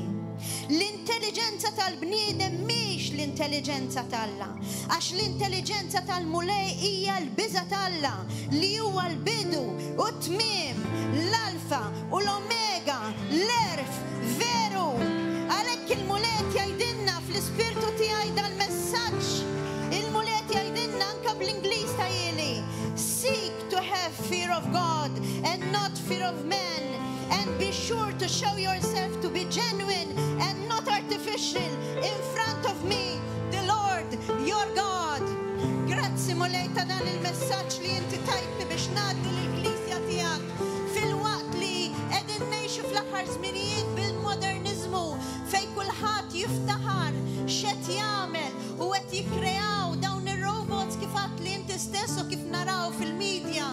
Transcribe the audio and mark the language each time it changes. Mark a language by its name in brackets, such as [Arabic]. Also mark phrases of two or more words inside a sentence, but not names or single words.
[Maltese] L-intelligenza tal-bniedem mhix l-intelligenza tal-Alla, għax l-intelligenza tal-mulej hija l-biża tal-Alla li huwa l-bidu u t-tmiem, l-alfa u l-omega, l-erf, veru. Għalhekk il-mulej jgħidilna fl-ispirtu tiegħi dal-messaġġ. Il-mulej jgħidilna anke bl-Ingliż tajjeli. [English] Seek to have fear of God and not fear of men. And be sure to show yourself to be genuine and not artificial in front of me, the Lord, your God. [Maltese] Grazzi mulej ta' dan il-messaġġ li inti tajtni biex ngħaddi l-Klisja tiegħek fil-waqt li qegħdin ngħixu fl-aħħar żminijiet bil-modernizmu fejn kulħadd jiftaħar x'qed jagħmel u qed jikkreaw dawn ir-robots kif qatt li inti stess u kif naraw fil-medja.